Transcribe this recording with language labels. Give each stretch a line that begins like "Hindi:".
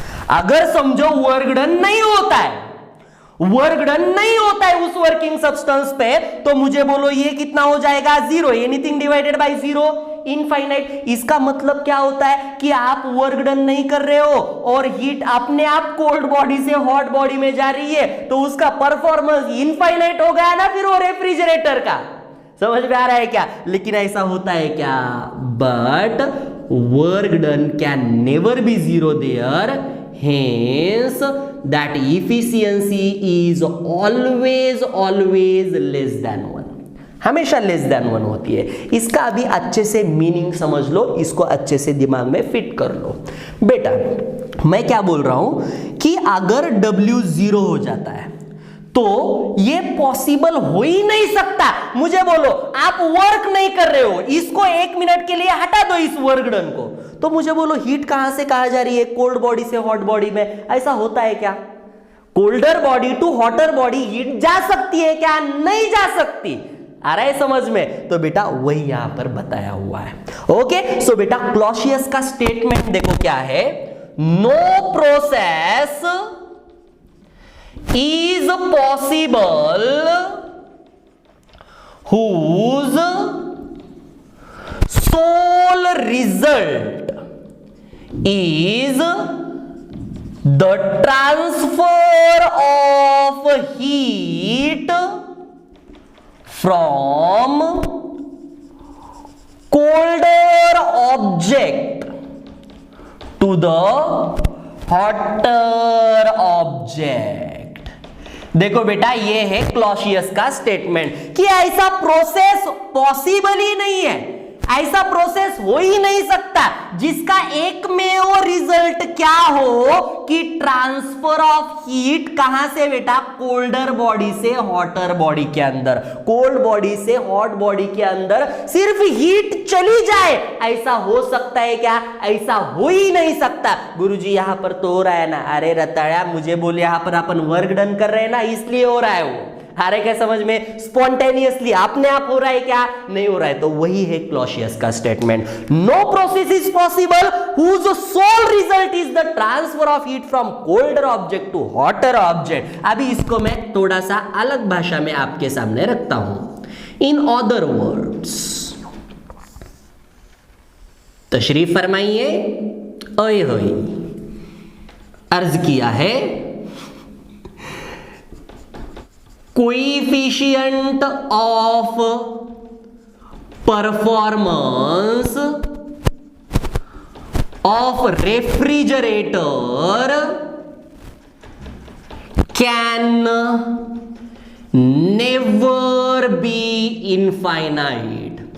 Hindi: अगर समझो work done नहीं होता है, वर्क डन नहीं होता है उस वर्किंग सब्सटेंस पे, तो मुझे बोलो ये कितना हो जाएगा, 0.
English: Anything divided by 0, infinite.
Hindi: इसका मतलब क्या होता है कि आप वर्क डन नहीं कर रहे हो और हीट अपने आप कोल्ड बॉडी से हॉट बॉडी में जा रही है, तो उसका परफॉर्मेंस इनफाइनाइट हो गया ना फिर वो रेफ्रिजरेटर का. समझ में आ रहा है क्या. लेकिन ऐसा होता है क्या,
English: but work done can never be 0 there, hence that efficiency is always less than 1,
Hindi: हमेशा लेस देन 1 होती है. इसका अभी अच्छे से मीनिंग समझ लो, इसको अच्छे से दिमाग में फिट कर लो. बेटा मैं क्या बोल रहा हूं कि अगर W 0 हो जाता है तो ये पॉसिबल हो ही नहीं सकता. मुझे बोलो आप वर्क नहीं कर रहे हो, इसको 1 मिनट के लिए हटा दो इस वर्क डन को, तो मुझे बोलो हीट कहां से कहां जा रही है, कोल्ड बॉडी से हॉट बॉडी में. ऐसा होता है क्या,
English: colder body to hotter body
Hindi: heat जा सकती है क्या, नहीं जा सकती. आ रहा है समझ में. तो बेटा वही यहां पर बताया हुआ है. ओके. सो बेटा क्लॉशियस का स्टेटमेंट देखो क्या है,
English: No process is possible whose sole result is the transfer of heat from colder object to the hotter object.
Hindi: देखो बेटा ये है क्लॉशियस का स्टेटमेंट कि ऐसा प्रोसेस पॉसिबल ही नहीं है ऐसा प्रोसेस हो ही नहीं सकता जिसका एकमेव रिजल्ट क्या हो कि ट्रांसफर ऑफ हीट कहां से बेटा, कोल्डर बॉडी से हॉटर बॉडी के अंदर, कोल्ड बॉडी से हॉट बॉडी के अंदर सिर्फ हीट चली जाए। ऐसा हो सकता है क्या? ऐसा हो ही नहीं सकता। गुरुजी यहां पर तो हो रहा है ना। अरे रताड़ा, मुझे बोल, यहां पर अपन वर्क डन कर रहे हैं ना, इसलिए हो रहा है वो। हारे क्या समझ में? स्पॉन्टेनियसली अपने आप हो रहा है क्या? नहीं हो रहा है। तो वही है क्लॉसियस का statement,
English: No process is possible whose sole result is the transfer of heat from colder object to hotter object।
Hindi: अभी इसको मैं थोड़ा सा अलग भाषा में आपके सामने रखता हूं।
English: in other words,
Hindi: तशरीफ फरमाइए।
English: ओए होए,
Hindi: अर्ज किया है
English: Coefficient of performance of refrigerator can never be infinite.